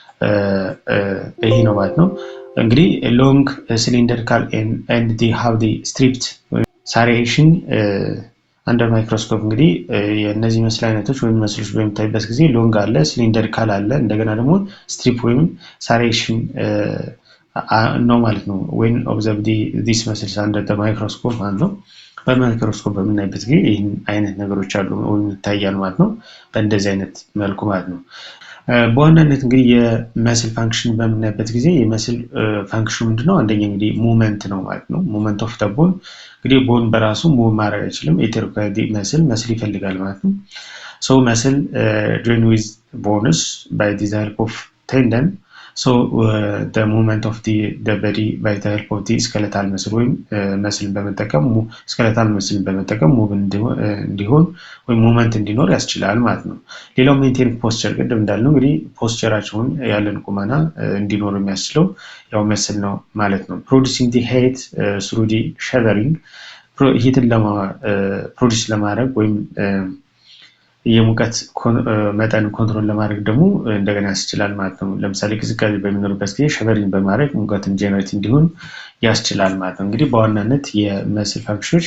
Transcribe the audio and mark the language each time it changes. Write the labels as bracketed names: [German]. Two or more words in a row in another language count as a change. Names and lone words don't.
[Amharic] ይሄ ነው ማለት ነው። እንግዲህ [English] long cylindrical and they have the stripped striation under microscope [Amharic] እንግዲህ የነዚህ መስል አይነቶች ወይም መስሎች በሚታይበት ጊዜ ሎንግ አለ፣ ሲሊንደሪካል አለ፣ እንደገና ደግሞ ስትሪፕ ወይም ሳሪዬሽን ነው ማለት ነው። [English] when observe these muscles under the microscope [Amharic] ማለት ነው። በማይክሮስኮፕ በምናይበት ጊዜ ይህን አይነት ነገሮች አሉ ወይም ይታያሉ ማለት ነው። በእንደዚህ አይነት መልኩ ማለት ነው። በዋናነት እንግዲህ የመስል ፋንክሽን በምናይበት ጊዜ የመስል ፋንክሽኑ ምንድነው? አንደኛ እንግዲህ ሙቭመንት ነው ማለት ነው። [English] movement of the bone [Amharic] እንግዲህ ቦን በራሱ ሙቭ ማድረግ አይችልም። [English] it required muscle [Amharic] ይፈልጋል ማለት ነው። [English] so muscle join with bones by the help of tendon. So the movement of the body by the help of the skeletal muscle [Amharic] ወይም መስልን በመጠቀም skeletal መስልን በመጠቀም ሙቭ እንዲሆን ወይም ሙቭመንት እንዲኖር ያስችላል ማለት ነው። ሌላው [English] maintain posture [Amharic] ቅድም እንዳልነው እንግዲህ ፖስቸራቸውን ያለን ቁመና እንዲኖር የሚያስችለው ያው መስል ነው ማለት ነው። [English] producing the heat through the shivering [Amharic] ሂትን ፕሮዲስ ለማድረግ ወይም የሙቀት መጠን ኮንትሮል ለማድረግ ደግሞ እንደገና ያስችላል ማለት ነው። ለምሳሌ ቅዝቃዜ በሚኖርበት ጊዜ ሸቨሪንግ በማድረግ ሙቀትን ጀነሬት እንዲሆን ያስችላል ማለት ነው። እንግዲህ በዋናነት የመስል ፋንክሽኖች